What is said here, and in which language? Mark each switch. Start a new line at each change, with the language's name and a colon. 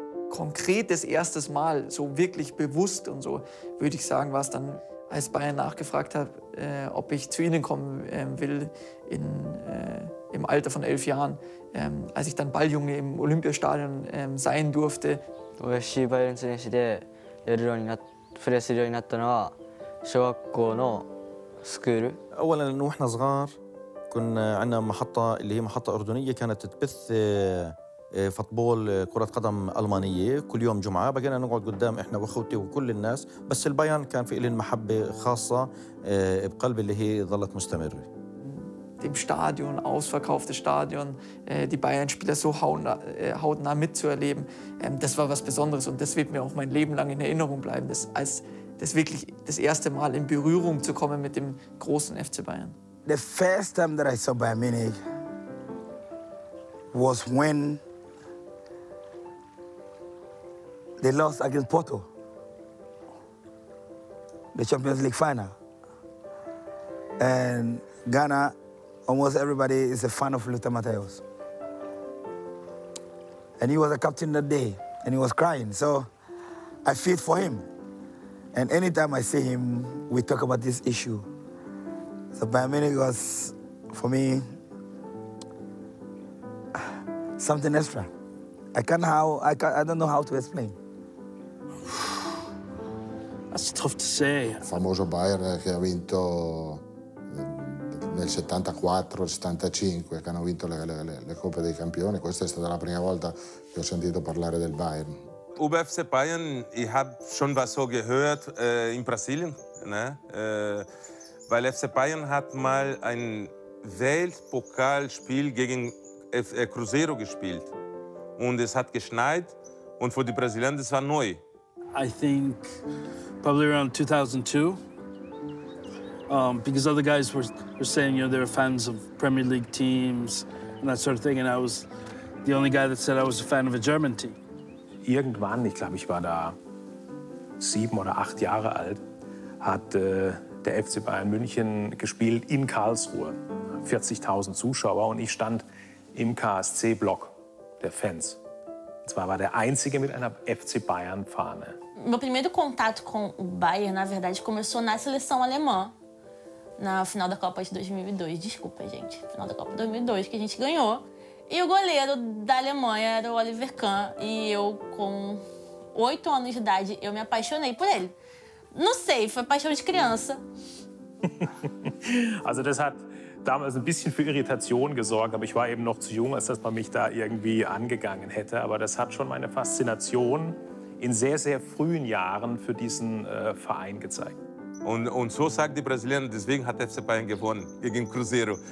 German: Konkret das erste Mal, so wirklich bewusst und so, würde ich sagen, war es dann, als Bayern nachgefragt hat, ob ich zu ihnen kommen will im Alter von 11 Jahren, als ich dann Balljunge im Olympiastadion sein durfte.
Japanese: UFC バイエルン選手でやるようにプレーするようになったのは小学校のスクール.
Arabic: أولاً وإحنا صغار كنا عندنا محطة اللي هي محطة أردنية كانت تبث فوتبول كرة قدم ألمانية كل يوم جمعة. بقينا نقعد قدام إحنا وأخوتي وكل الناس، بس البايرن كان في لهم محبة خاصة بقلبي اللي هي ظلت مستمرة.
German: Dem Stadion, ausverkauftes Stadion, die Bayern-Spieler so hautnah mitzuerleben, das war was Besonderes und das wird mir auch mein Leben lang in Erinnerung bleiben, das wirklich das erste Mal in Berührung zu kommen mit dem großen FC Bayern.
English: The first time that I saw Bayern Munich was when they lost against Porto, the Champions League final. And Ghana, almost everybody is a fan of Lothar Matthäus. And he was a captain that day, and he was crying, so I feel for him. And anytime I see him, we talk about this issue. So Bayern Munich was, for me, something extra. I don't know how to explain. That's tough to say.
Italian: Il famoso Bayern che ha vinto nel 74, 75, che hanno vinto le Coppe dei Campioni. Questa è stata la prima volta che ho sentito parlare del Bayern.
German: Über FC Bayern, ich habe schon was so gehört in Brasilien, ne? Weil FC Bayern hat mal ein Weltpokalspiel gegen Cruzeiro gespielt. Und es hat geschneit und für die Brasilianer das war neu.
English: I think probably around 2002, because other guys were saying, you know, they were fans of Premier League teams and that sort of thing, and I was the only guy that said I was a fan of a German team.
German: Irgendwann, ich glaube, ich war da 7 oder 8 Jahre alt, hat der FC Bayern München gespielt in Karlsruhe. 40.000 Zuschauer und ich stand im KSC-Block der Fans. Und zwar war der Einzige mit einer FC Bayern-Fahne.
Portuguese: Meu primeiro contato com o Bayern, na verdade, começou na seleção alemã, na final da Copa de 2002. Desculpa, gente. Final da Copa de 2002, que a gente ganhou. E o goleiro da Alemanha era o Oliver Kahn. E eu, com 8 anos de idade, eu me apaixonei por ele. Não sei, foi paixão de criança.
German: Also das hat damals ein bisschen für Irritation gesorgt, aber ich war eben noch zu jung, als dass man mich da irgendwie angegangen hätte. Aber das hat schon meine Faszination in sehr, sehr frühen Jahren für diesen Verein gezeigt. Und so sagt die Brasilianer, deswegen hat FC Bayern gewonnen gegen Cruzeiro.